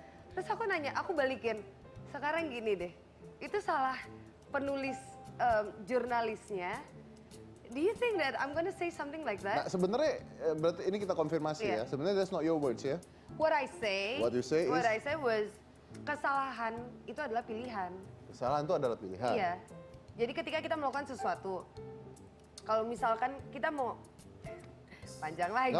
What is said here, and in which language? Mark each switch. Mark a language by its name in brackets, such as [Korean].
[Indonesian] Terus aku nanya, aku balikin. Sekarang gini deh, itu salah penulis jurnalisnya. [English] Do you think that I'm gonna say something like [Indonesian] Nah [English] that? [Indonesian] sebenarnya berarti ini kita konfirmasi Iya. ya. Sebenarnya [English] that's not your words [Indonesian] ya. [English] What I say, What you say is- I say was [Indonesian] kesalahan itu adalah pilihan. Kesalahan itu adalah pilihan. Iya. Jadi ketika kita melakukan sesuatu, kalau misalkan kita mau panjang lagi.